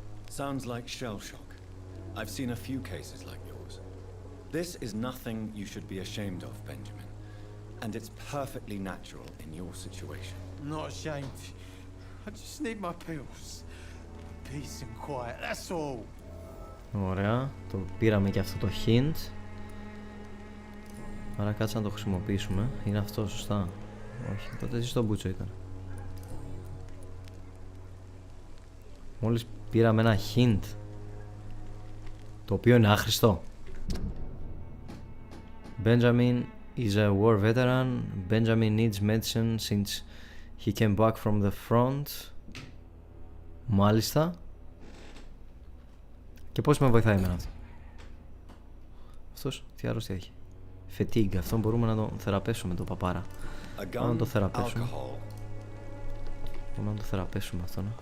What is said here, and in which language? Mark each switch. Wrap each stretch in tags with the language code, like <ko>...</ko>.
<en>Sounds like shell shock. I've seen a few cases like yours. This is nothing you should be ashamed of, Benjamin. And it's perfectly natural in your situation. I'm not ashamed. I just need my pills. Peace and quiet, that's all.</en> <el>Ωραία, το πήραμε και αυτό το hint. Άρα κάτσε να το χρησιμοποιήσουμε. Είναι αυτό, σωστά? Όχι, τότε εσύ στο μπούτσο ήταν. Μόλις πήραμε ένα hint, το οποίο είναι άχρηστο.</el> <en>Benjamin is a war veteran. Benjamin needs medicine since he came back from the front.</en> <el>Μάλιστα. Και πώς με βοηθάει εμένα αυτό? Αυτός τι αρρώστια έχει? Fatigue. Αυτό μπορούμε να το θεραπεύσουμε, το παπάρα. Πάμε να το θεραπεύσουμε. Πάμε να το θεραπεύσουμε αυτόν.</el>